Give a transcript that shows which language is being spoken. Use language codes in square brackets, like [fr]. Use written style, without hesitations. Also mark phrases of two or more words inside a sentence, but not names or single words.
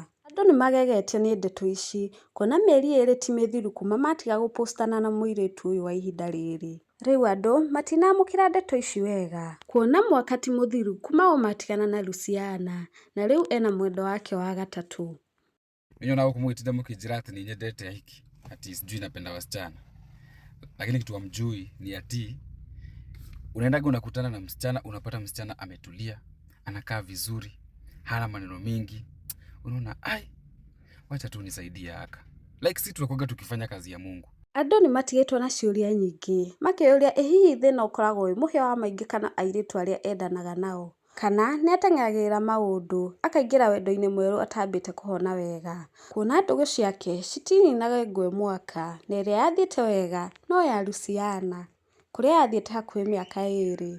[ki] Andũ nĩmagegetio nĩ ndeto ici, kuona mĩeri ĩrĩ ti mĩthiru kuma matiga gũpostana na mũirĩtu ũyũ wa ihinda rĩrĩ. Rĩu andũ matinamũkĩra ndeto ici wega, kuona mwaka ti mũthiru kuma o matigana na Luciana, na rĩu ena mwendwa wake wa gatatũ. [sw] Niona huku mkitinda mkijira ati ni nyendete hiki ati sijui napenda wasichana, lakini kitu hamjui ni ati unaenda unakutana na msichana, unapata msichana ametulia, anakaa vizuri, hana maneno mingi, unaona ai, wacha tu nisaidie haka. Like si tunakuwa tukifanya kazi ya Mungu. [ki] Andũ nĩmatigĩtwo na ciũria nyingĩ, makĩũria ĩ hihi thĩna ũkoragwo wĩ mũhĩa wa maingĩ kana airĩtu arĩa endanaga nao, kana nĩateng'eragĩra maũndũ akaingĩra wendo-inĩ mwerũ atambĩte kũhona wega, kuona ndũgũ ciake citininaga ngwe mwaka, na ĩrĩa yathiĩte wega no ya Luciana, kũrĩa yathiĩte hakuhĩ mĩaka 2.